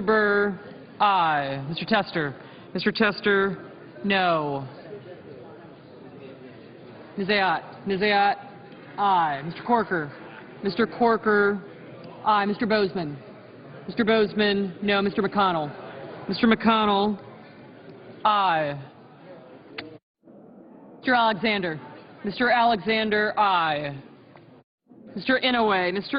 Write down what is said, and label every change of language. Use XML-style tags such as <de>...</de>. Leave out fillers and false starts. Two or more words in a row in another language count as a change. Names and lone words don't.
<en>Burr, aye. Mr. Tester. Mr. Tester, no. Ms. Ayotte. Ms. Ayotte, aye. Mr. Corker. Mr. Corker, aye. Mr. Bozeman. Mr. Bozeman, no. Mr. McConnell. Mr. McConnell, aye. Mr. Alexander. Mr. Alexander, aye. Mr. Inouye. Mr.</en>